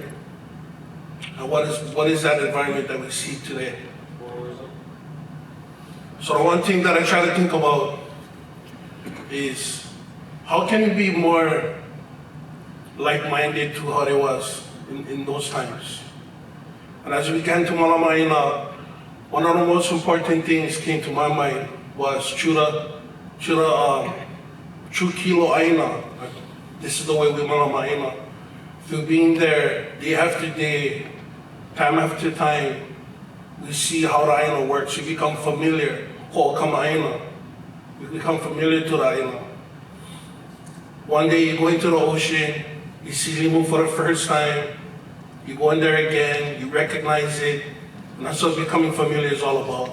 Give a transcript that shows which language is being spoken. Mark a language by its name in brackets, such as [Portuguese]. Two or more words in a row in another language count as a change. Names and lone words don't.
[English] And what is that environment that we see today? So the one thing that I try to think about is, how can we be more like-minded to how it was in those times? And as we began to [Hawaiian] malama āina, [English] one of the most important things came to my mind was true [Hawaiian] kilo āina. [English] This is the way we [Hawaiian] malama āina. [English] Through being there day after day, time after time, we see how the āina works. We become familiar. We become familiar to the āina. One day you go into the ocean, you see limu for the first time, you go in there again, you recognize it, and that's what becoming familiar is all about.